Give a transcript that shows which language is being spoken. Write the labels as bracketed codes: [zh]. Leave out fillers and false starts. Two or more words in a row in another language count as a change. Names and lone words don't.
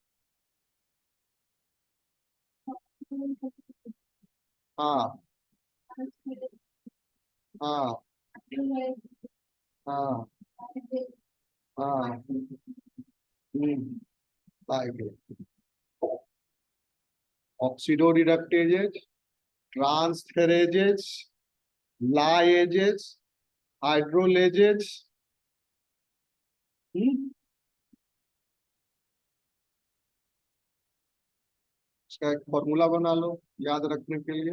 [hi] हाँ, हाँ, हाँ, हाँ, [en] like oxidoreductases, transferases, ligases, hydrolases. [hi] इसका एक फॉर्मूला बना लो याद रखने के लिए।